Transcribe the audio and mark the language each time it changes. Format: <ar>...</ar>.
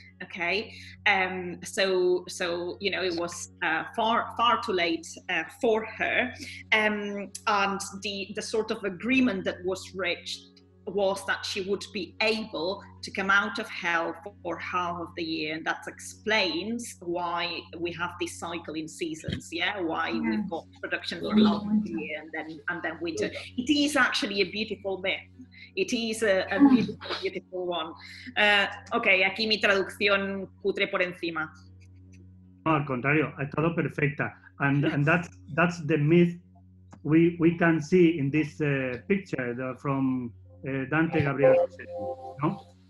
<en>Okay, so you know, it was far too late for her, and the sort of agreement that was reached was that she would be able to come out of hell for half of the year, and that explains why we have this cycle in seasons. Yeah, why we've got production for half of the year and then winter. It is actually a beautiful myth. It is a beautiful one.</en> <es>Ok, aquí mi traducción cutre por encima. No, al contrario, ha estado perfecta.</es> <en>And that's the myth we can see in this picture from Dante Gabriel Rossetti, no?</en>